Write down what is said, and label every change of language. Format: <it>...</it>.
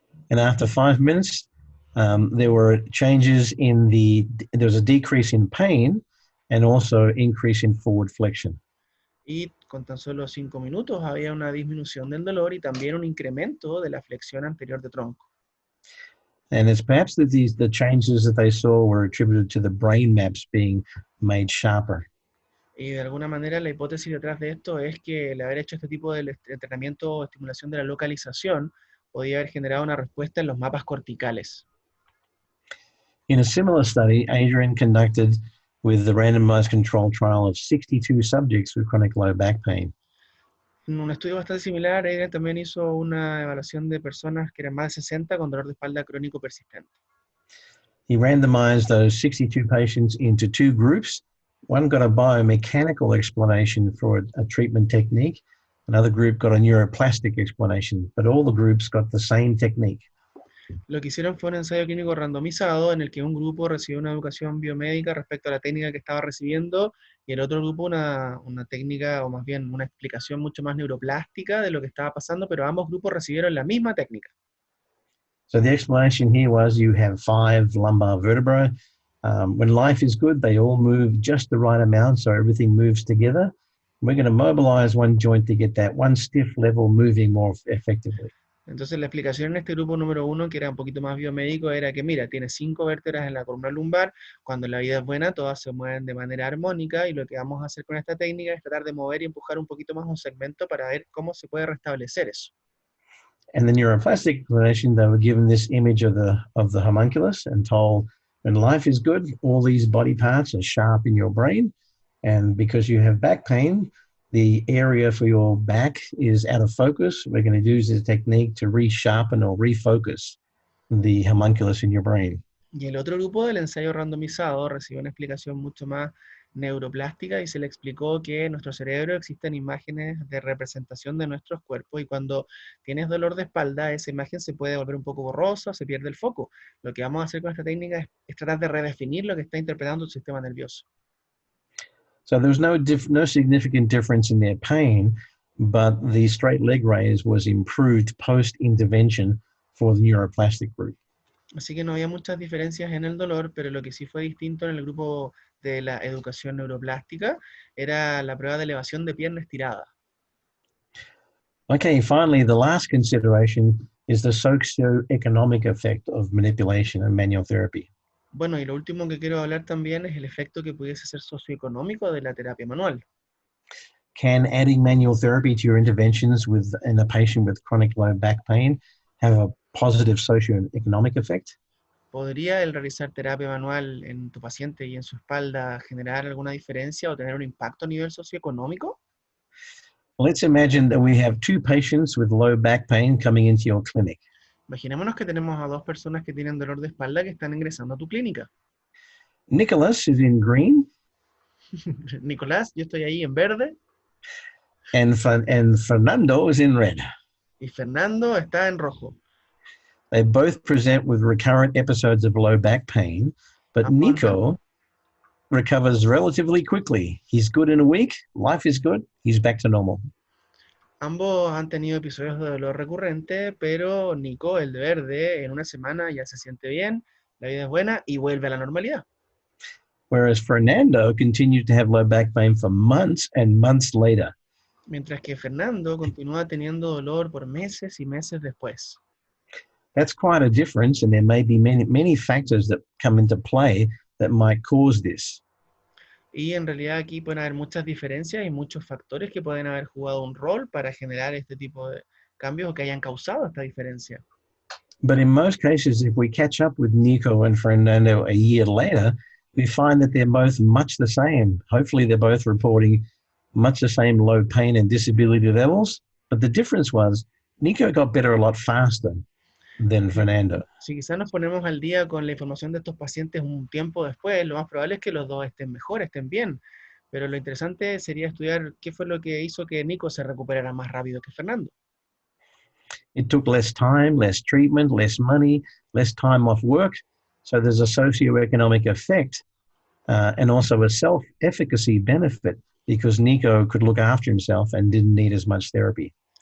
<en>And after 5 minutes, there were changes there was a decrease in pain and also increase in forward flexion.</en> <es>Y con tan solo 5 minutos había una disminución del dolor y también un incremento de la flexión anterior de tronco.</es> <en>And it's perhaps that the changes that they saw were attributed to the brain maps being made sharper.</en> <es>Y de alguna manera la hipótesis detrás de esto es que el haber hecho este tipo de entrenamiento o estimulación de la localización podía haber generado una respuesta en los mapas corticales.</es> <en>In a similar study, Adrian conducted with the randomized controlled trial of 62 subjects with chronic low back pain.</en> <es>En un estudio bastante similar, Adrian también hizo una evaluación de personas que eran más de 60 con dolor de espalda crónico persistente.</es> <en>He randomized those 62 patients into 2 groups. One got a biomechanical explanation for a treatment technique. Another group got a neuroplastic explanation, but all the groups got the same technique.</en> <es>Lo que hicieron fue un ensayo clínico randomizado en el que un grupo recibió una educación biomédica respecto a la técnica que estaba recibiendo y el otro grupo una técnica o más bien una explicación mucho más neuroplástica de lo que estaba pasando, pero ambos grupos recibieron la misma técnica.</es> <en>So the explanation here was you have 5 lumbar vertebrae. When life is good, they all move just the right amount, so everything moves together. We're going to mobilize one joint to get that one stiff level moving more effectively.</en> <es>Entonces la explicación en este grupo número 1, que era un poquito más biomédico, era que mira, tiene 5 vértebras en la columna lumbar, cuando la vida es buena todas se mueven de manera armónica y lo que vamos a hacer con esta técnica es tratar de mover y empujar un poquito más un segmento para ver cómo se puede restablecer eso.</es> <en>And the neuroplastic explanation, they were given this image of the homunculus and told, when life is good, all these body parts are sharp in your brain, and because you have back pain, the area for your back is out of focus. We're going to use this technique to resharpen or refocus the homunculus in your brain.</en> <es>Y el otro grupo del ensayo randomizado recibió una explicación mucho más neuroplástica y se le explicó que en nuestro cerebro existen imágenes de representación de nuestros cuerpos y cuando tienes dolor de espalda, esa imagen se puede volver un poco borrosa, se pierde el foco. Lo que vamos a hacer con esta técnica es tratar de redefinir lo que está interpretando el sistema nervioso.</es> <en>So there was no significant difference in their pain, but the straight leg raise was improved post-intervention for the neuroplastic group.</en> <es>Así que no había muchas diferencias en el dolor, pero lo que sí fue distinto en el grupo de la educación neuroplástica era la prueba de elevación de pierna estirada.</es> <en>Okay, finally, the last consideration is the socioeconomic effect of manipulation and manual therapy.</en> <es>Bueno, y lo último que quiero hablar también es el efecto que pudiese ser socioeconómico de la terapia manual.</es> <en>Can adding manual therapy to your interventions in a patient with chronic low back pain have a positive socioeconomic effect?</en> <es>¿Podría el realizar terapia manual en tu paciente y en su espalda generar alguna diferencia o tener un impacto a nivel socioeconómico?</es> <en>Let's imagine that we have 2 patients with low back pain coming into your clinic.</en> <es>Imaginémonos que tenemos a 2 personas que tienen dolor de espalda que están ingresando a tu clínica.</es> <en>Nicolás is in green.</en> <es>Nicolás, yo estoy ahí en verde.</es> <en>And Fernando is in red.</en> <es>Y Fernando está en rojo.</es> <en>They both present with recurrent episodes of low back pain, but Nico recovers relatively quickly. He's good in a week, life is good, he's back to normal.</en> <es>Ambos han tenido episodios de dolor recurrente, pero Nico, el de verde, en una semana ya se siente bien, la vida es buena y vuelve a la normalidad.</es> <en>Whereas Fernando continued to have low back pain for months and months later.</en> <es>Mientras que Fernando continúa teniendo dolor por meses y meses después.</es> <en>That's quite a difference, and there may be many factors that come into play that might cause this.</en> <es>Y en realidad aquí pueden haber muchas diferencias y muchos factores que pueden haber jugado un rol para generar este tipo de cambios o que hayan causado esta diferencia.</es> <en>But in most cases, if we catch up with Nico and Fernando a year later, we find that they're both much the same. Hopefully, they're both reporting much the same low pain and disability levels. But the difference was Nico got better a lot faster than Fernando.</en> <es>Si quizás nos ponemos al día con la información de estos pacientes un tiempo después, lo más probable es que los dos estén mejor, estén bien. Pero lo interesante sería estudiar qué fue lo que hizo que Nico se recuperara más rápido que Fernando.</es> <en>It took less time, less treatment, less money, less time off work. So there's a socioeconomic effect and also a self-efficacy benefit because Nico could look after himself and didn't need as much therapy.</en>